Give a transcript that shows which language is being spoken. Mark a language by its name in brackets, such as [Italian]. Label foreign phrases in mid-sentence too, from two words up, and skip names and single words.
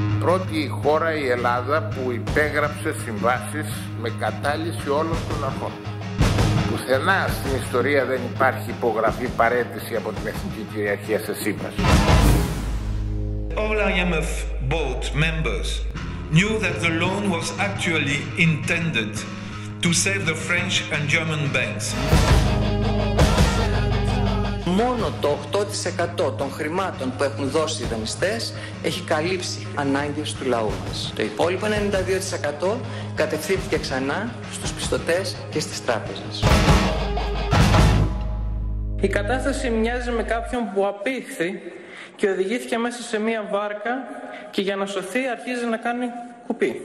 [Greek] πρώτη χώρα η Ελλάδα που υπέγραψε συμβάσεις με κατάλυση όλων των αρχών. Πουθενά στην ιστορία δεν υπάρχει υπογραφή παραίτηση από την εθνική κυριαρχία σε σύμβαση. [English] All IMF board members knew that the loan was actually intended to save the French and German banks. [Greek] Μόνο το 8% των χρημάτων που έχουν δώσει οι δανειστές έχει καλύψει ανάγκες του λαού μας. Το υπόλοιπο 92% κατευθύνθηκε ξανά στους πιστωτές και στις τράπεζες. Η κατάσταση μοιάζει με κάποιον που απήχθη και οδηγήθηκε μέσα σε μία βάρκα και για να σωθεί αρχίζει να κάνει κουπί.